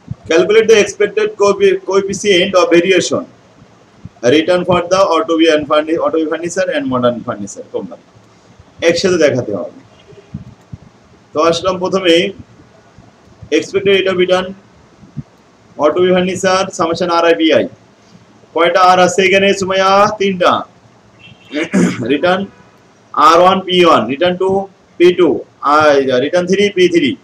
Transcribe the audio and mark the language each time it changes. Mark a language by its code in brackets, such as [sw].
[en] Calculate the expected coefficient of variation return for the auto furniture and modern furniture company। [bn] একসাথে দেখাতে হবে। তো আসলাম প্রথমে [en] expected rate of return auto furniture summation RIBI, [bn] কয়টা আর আছে এখানে সুমাইয়া? 3টা। Return R1 P1, return 2 P2, return 3 P3।